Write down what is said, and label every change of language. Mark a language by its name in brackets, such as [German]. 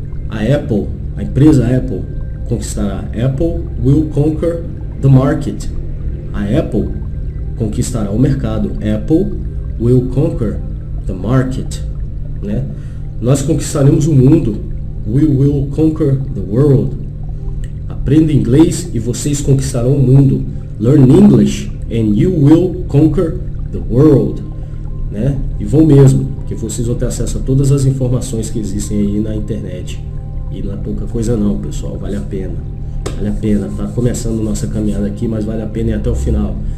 [Portuguese] A Apple, a empresa Apple, conquistará. [English] Apple will conquer the market. [Portuguese] A Apple conquistará o mercado. [English] Apple will conquer the market. [Portuguese] Né? Nós conquistaremos o mundo. [English] We will conquer the world. [Portuguese] Aprenda inglês e vocês conquistarão o mundo. [English] Learn English and you will conquer the world. [Portuguese] Né? E vão mesmo, porque vocês vão ter acesso a todas as informações que existem aí na internet. E não é pouca coisa não, pessoal, vale a pena. Vale a pena, tá começando nossa caminhada aqui, mas vale a pena ir até o final.